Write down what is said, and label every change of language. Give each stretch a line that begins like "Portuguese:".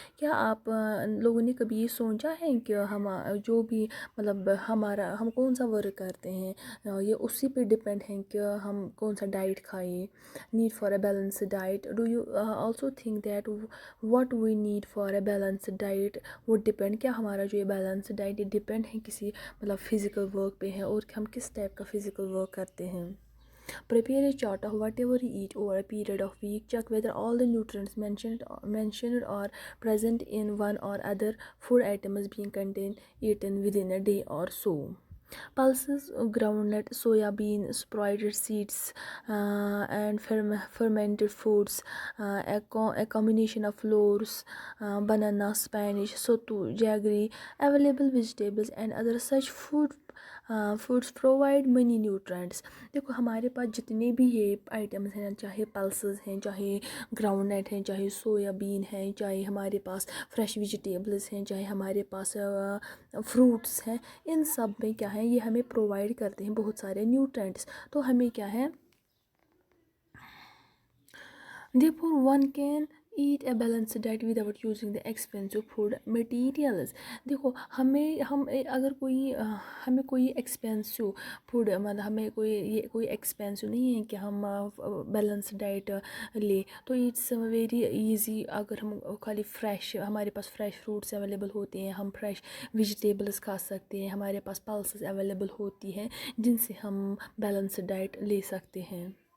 Hindi: क्या आप लोगों ने कभी ये सोचा है कि हम जो भी मतलब हम कौन सा वर्क करते हैं, ये उसी पे डिपेंड है कि हम कौन सा डाइट खाएं?
English: need for a balance diet,
Hindi: do you also think that what we need for a balance diet वो डिपेंड, क्या हमारा जो ये बैलेंस डाइट ये डिपेंड है किसी मतलब फिज़िकल वर्क पे है, और हम किस टाइप का फिज़िकल वर्क करते हैं?
English: Prepare a chart of whatever you eat over a period of week. Check whether all the nutrients mentioned are present in one or other food items being eaten within a day or so. Pulses, groundnut, soya bean, sprouted seeds, and fermented foods, a combination of flours, banana, spinach, sattu, jaggery, available vegetables and other such foods provide many nutrients.
Hindi: देखो, हमारे पास जितने भी ये items हैं, चाहे pulses हैं, चाहे groundnut हैं, चाहे सोयाबीन हैं, चाहे हमारे पास फ्रेश वेजिटेबल्स हैं, चाहे हमारे पास फ्रूट्स हैं, इन सब में क्या है, ये हमें प्रोवाइड करते हैं बहुत सारे न्यूट्रिएंट्स। तो हमें क्या है,
English: therefore one can eat a balanced diet without using the expensive food materials.
Hindi: देखो, अगर हमें कोई एक्सपेंसिव फूड मतलब हमें कोई एक्सपेंसिव नहीं है कि हम बैलेंस डाइट ले, तो
English: It's very easy.
Hindi: अगर हम खाली फ्रेश, हमारे पास फ्रेश फ्रूट्स अवेलेबल होते हैं, हम फ्रेश वेजिटेबल्स खा सकते हैं, हमारे पास पल्सेस अवेलेबल होती हैं जिनसे हम बैलेंस डाइट ले सकते हैं।